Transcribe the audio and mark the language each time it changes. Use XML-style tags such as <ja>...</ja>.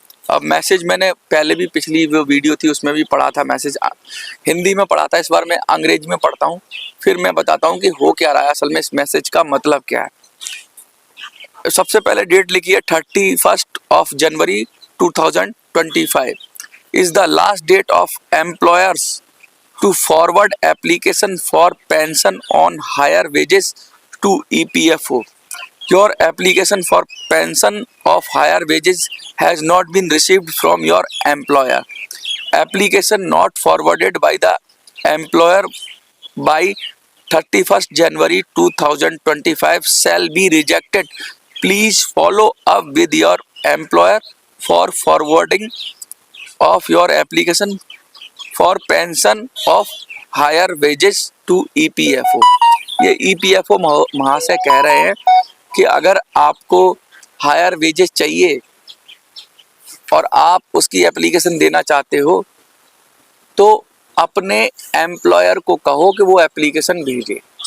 <hi>अब मैसेज मैंने पहले भी पिछली वो वीडियो थी उसमें भी पढ़ा था, मैसेज हिंदी में पढ़ा था, इस बार मैं अंग्रेजी में पढ़ता हूँ, फिर मैं बताता हूँ कि हो क्या रहा है असल में, इस मैसेज का मतलब क्या है। सबसे पहले डेट लिखी है</hi> <en>31 January 2025 is the last date of employers to forward application for pension on higher wages to EPFO. Your application for pension of higher wages has not been received from your employer. Application not forwarded by the employer by 31st January 2025 shall be rejected. Please follow up with your employer for forwarding of your application for pension of higher wages to EPFO।</en> <hi>ये EPFO महाशय कह रहे हैं कि अगर आपको higher wages चाहिए और आप उसकी एप्लीकेशन देना चाहते हो तो अपने एम्प्लॉयर को कहो कि वो एप्लीकेशन भेजे।</hi>